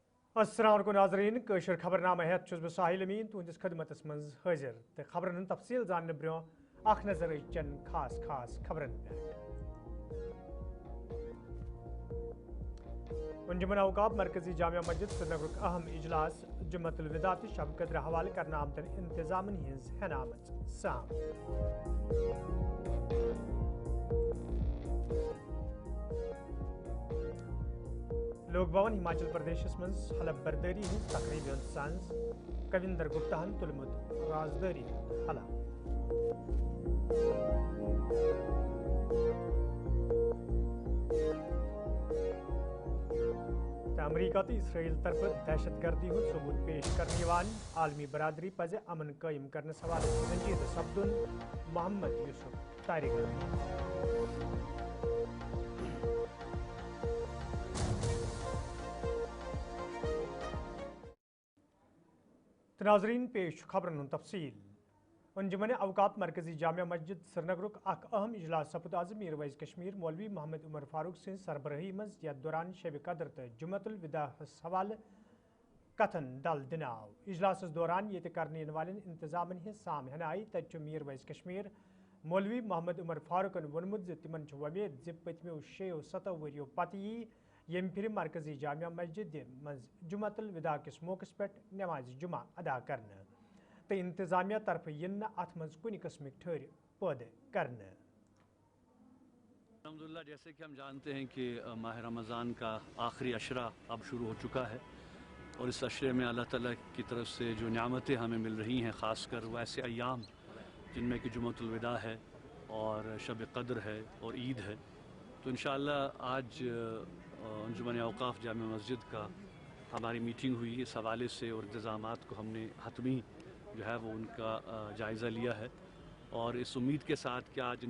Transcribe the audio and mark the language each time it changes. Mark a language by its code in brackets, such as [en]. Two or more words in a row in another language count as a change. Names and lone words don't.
[ks] السلام علیکم ناظرین کشر خبرنامہ ہیت چھس بہ ساحل امین تہندس خدمتس من حاضر تو خبرن ہند تفصیل زاننے برو اخ نظر چن خاص خبرن پہ انجمن اوقاف مرکزی جامع مسجد سرینگر اہم اجلاس جمعۃ الوداع تو شب قدر حوالہ کرنے آمتن انتظامن ہز ہن آمت سام لوک بھون ہماچل پردیش من حلف برداری ہز تقریب سنز کویندر گپتاہن تلمت رازداری حلف امریکہ تو اسرائیل طرف دہشت گردی ہند ثبوت پیش کرنے عالمی برادری پزِ امن قائم کرنے حوالہ سنجیدہ سپدن محمد یوسف طارق ناظرین پیش خبرن ہند تفصیل انجمن اوقاف مرکزی جامع مسجد سرینگر اخ اہم اجلاس سپد آز میر ویز کشمیر مولوی محمد عمر فاروق سن سربراہی مز یتھ دوران شب قدر تو جمعۃ الوداع حوالہ کتھن ڈل دن آو اجلاس دوران یہ کرنے والن انتظامن ہز سام ہن آئی تت میر ویز کشمیر مولوی محمد عمر فاروقن وونمت تمن ومید پتمو 6-7 وریو پتہ یم پھر مرکزی جامع مسجد مز جمعۃ الوداع کس موقع پہ نماز جمعہ ادا کرنے تو انتظامیہ طرف ین ات مز کن قسمک ٹھہر پید کرنے [ur] الحمدللہ جیسے کہ ہم جانتے ہیں کہ ماہ رمضان کا آخری عشرہ اب شروع ہو چکا ہے اور اس عشرے میں اللہ تعالیٰ کی طرف سے جو نعمتیں ہمیں مل رہی ہیں خاص کر وہ ایسے ایام جن میں کہ جمعۃ الوداع ہے اور شب قدر ہے اور عید ہے تو انشاءاللہ آج انجمن اوقاف جامع مسجد کا ہماری میٹنگ ہوئی اس حوالے سے اور انتظامات کو ہم نے حتمی جو ہے وہ ان کا جائزہ لیا ہے اور اس امید کے ساتھ کہ آج